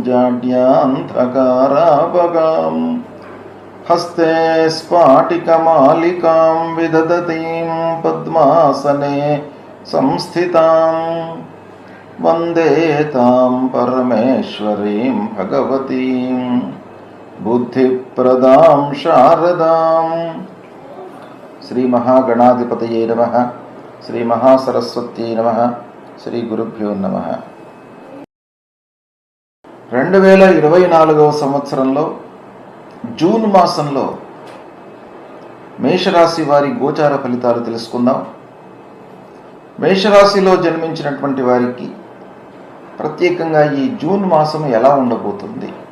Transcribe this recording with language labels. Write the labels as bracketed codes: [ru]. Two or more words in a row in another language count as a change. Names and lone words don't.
[sa] जाड्यान्धकारापगां हस्ते स्फाटिकमालिकां विदधतीं पद्मासने संस्थितां वन्दे तां परमेश्वरीं भगवतीं बुद्धिप्रदां शारदां। श्री महागणाधिपतये नमः। श्री महासरस्वत्यै नमः। श्री गुरुभ्यो नमः। [te] 2024వ సంవత్సరంలో జూన్ మాసంలో మేషరాశి వారి గోచార ఫలితాలు తెలుసుకుందాం. మేషరాశిలో జన్మించినటువంటి వారికి ప్రత్యేకంగా ఈ జూన్ మాసం ఎలా ఉండబోతుంది?